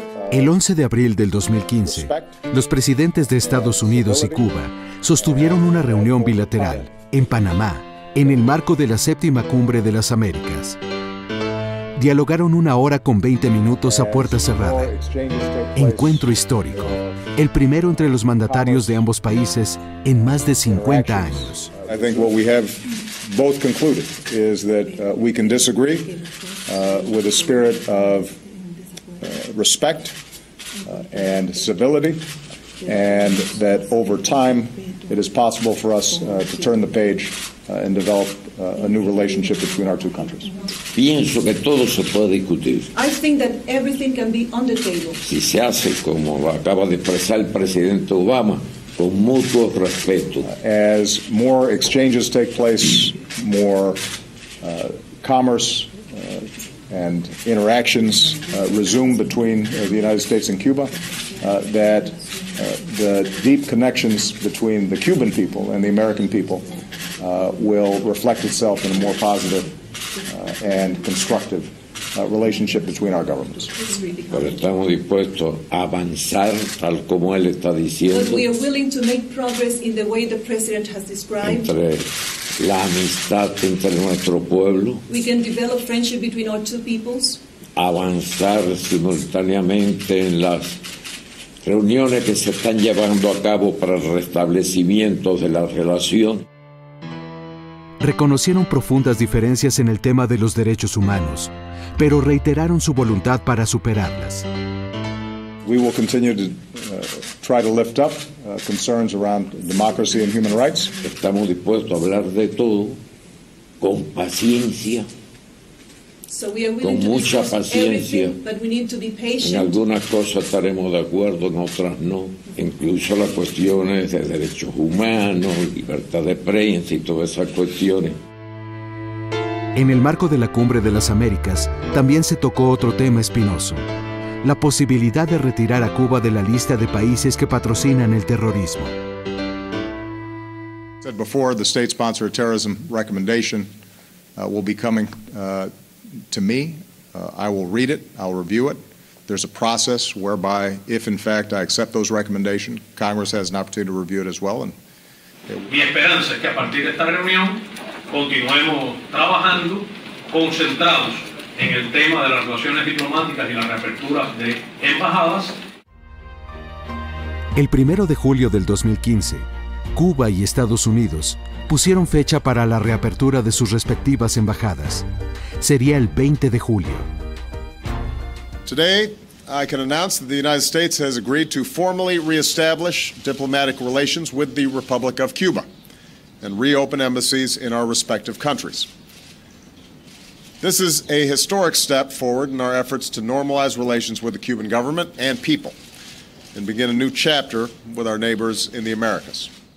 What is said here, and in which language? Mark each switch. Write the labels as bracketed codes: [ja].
[es] El 11 de abril del 2015, los presidentes de Estados Unidos y Cuba sostuvieron una reunión bilateral en Panamá, en el marco de la 7ª Cumbre de las Américas. Dialogaron 1 hora con 20 minutos a puerta cerrada. Encuentro histórico, el primero entre los mandatarios de ambos países en más de 50 años. [en] I think what we have both concluded is that we can disagree with a spirit of respect and civility, and that over time it is possible for us to turn the page and develop a new relationship between our two countries. [es] Pienso que todo se puede discutir. [en] I think that everything can be on the table. [es] Si se hace como acaba de expresar el presidente Obama, con mutuo respeto. [en] As more exchanges take place, more commerce and interactions resume between the United States and Cuba, that the deep connections between the Cuban people and the American people will reflect itself in a more positive and constructive relationship between our governments. [es] Pero estamos dispuestos a avanzar tal como él está diciendo. [en] But we are willing to make progress in the way the president has described. [es] Entre la amistad entre nuestro pueblo. [en] We can develop friendship between our two peoples. [es] Avanzar simultáneamente en las reuniones que se están llevando a cabo para el restablecimiento de la relación. Reconocieron profundas diferencias en el tema de los derechos humanos, pero reiteraron su voluntad para superarlas. [en] We will continue to try to lift up concerns around democracy and human rights. [es] Estamos dispuestos a hablar de todo con paciencia. [en] So we are willing [es] con mucha paciencia. [en] But we need to be patient. [es] En algunas cosas estaremos de acuerdo, en otras no. Incluso las cuestiones de derechos humanos, libertad de prensa y todas esas cuestiones. En el marco de la Cumbre de las Américas, también se tocó otro tema espinoso: la posibilidad de retirar a Cuba de la lista de países que patrocinan el terrorismo. [en] Said before, the state-sponsored terrorism recommendation will be coming to me. I will read it, I'll review it. There's a process whereby, if in fact I accept those recommendations, Congress has an opportunity to review it as well. [es] Mi esperanza es que a partir de esta reunión continuemos trabajando concentrados en el tema de las relaciones diplomáticas y la reapertura de embajadas. El 1 de julio del 2015, Cuba y Estados Unidos pusieron fecha para la reapertura de sus respectivas embajadas. Sería el 20 de julio. [en] Today, I can announce that the United States has agreed to formally reestablish diplomatic relations with the Republic of Cuba and reopen embassies in our respective countries. This is a historic step forward in our efforts to normalize relations with the Cuban government and people and begin a new chapter with our neighbors in the Americas.